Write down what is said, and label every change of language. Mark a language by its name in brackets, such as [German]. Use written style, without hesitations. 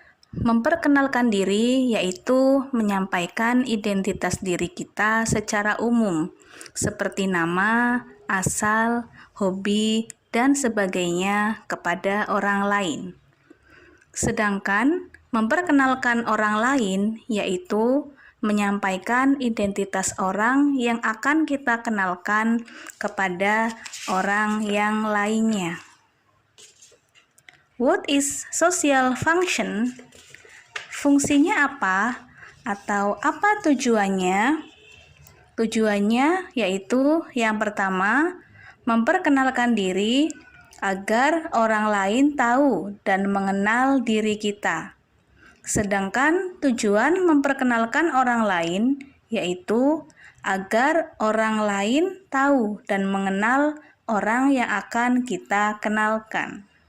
[Indonesian] Memperkenalkan diri yaitu menyampaikan identitas diri kita secara umum, seperti nama, asal, hobi, dan sebagainya kepada orang lain. Sedangkan memperkenalkan orang lain yaitu menyampaikan identitas orang yang akan kita kenalkan kepada orang yang lainnya. [English] What is social function? [Indonesian] Fungsinya apa? Atau apa tujuannya? Tujuannya yaitu yang pertama, memperkenalkan diri agar orang lain tahu dan mengenal diri kita. Sedangkan tujuan memperkenalkan orang lain yaitu agar orang lain tahu dan mengenal orang yang akan kita kenalkan.